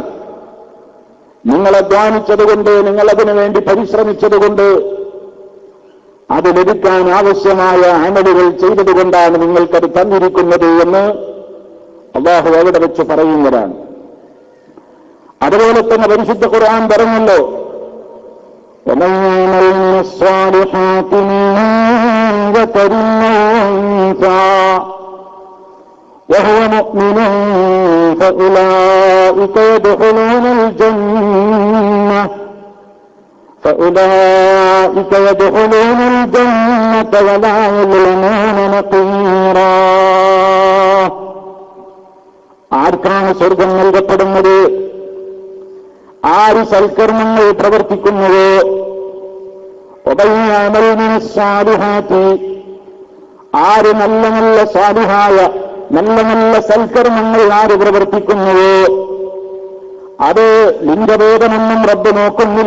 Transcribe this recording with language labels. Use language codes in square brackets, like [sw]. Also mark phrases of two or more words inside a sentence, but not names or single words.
[ml] നിങ്ങൾ അധ്വാനിച്ചതുകൊണ്ട്, നിങ്ങൾ അതിനു വേണ്ടി പരിശ്രമിച്ചതുകൊണ്ട്, അത് ലഭിക്കാൻ ആവശ്യമായ അമലുകൾ ചെയ്തതുകൊണ്ടാണ് നിങ്ങൾക്കത് തന്നിരിക്കുന്നത് എന്ന് അല്ലാഹു അവിടെ വെച്ച് പറയുന്നതാണ്. അതുപോലെ തന്നെ പരിശുദ്ധ ഖുർആൻ പറഞ്ഞല്ലോ, [ar] ومن يعمل من الصالحات من ذكر أو أنثى وهو مؤمن فأولئك يدخلون الجنة ولا يظلمون نقيرا. [ml] ആർക്കാണ് സ്വർഗം നൽകപ്പെടുന്നത്? ആര് സൽക്കർമ്മങ്ങൾ പ്രവർത്തിക്കുന്നുവോ, ആര് നല്ല നല്ല സാലിഹായ നല്ല നല്ല സൽക്കർമ്മങ്ങൾ ആര് പ്രവർത്തിക്കുന്നുവോ, അത് ലിംഗഭേദമൊന്നും റബ്ബ് നോക്കുന്നില്ല.